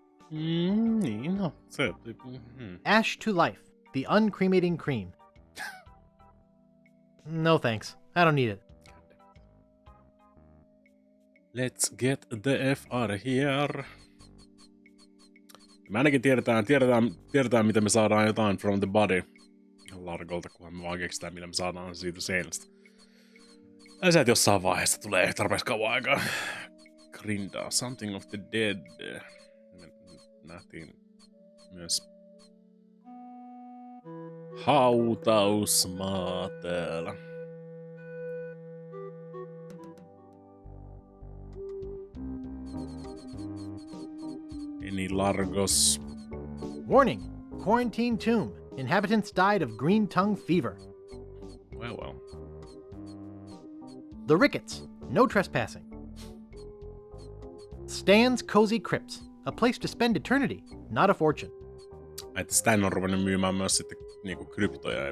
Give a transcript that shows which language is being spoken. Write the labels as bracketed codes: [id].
[fi] Niin, no, se... [en] Ash to life, the uncremating cream. No thanks, I don't need it. Let's get the F out of here. [fi] Me ainakin tiedetään, miten me saadaan jotain [en] from the body [fi] Largolta, kunhan me vaan keksitään, millä me saadaan siitä seinästä. Ja se, että jossain vaiheessa tulee tarpeeksi kauan aikaa grindaa. [en] Something of the dead. [fi] Me nähtiin myös hautausmaa täällä. [en] Any Largos. Warning, quarantine tomb. Inhabitants died of green tongue fever. Well. The Ricketts, no trespassing. Stan's Cozy Crypts, a place to spend eternity, not a fortune. [fi] Että Stan on ruvennut myymään myös sitten niinku kryptoja ja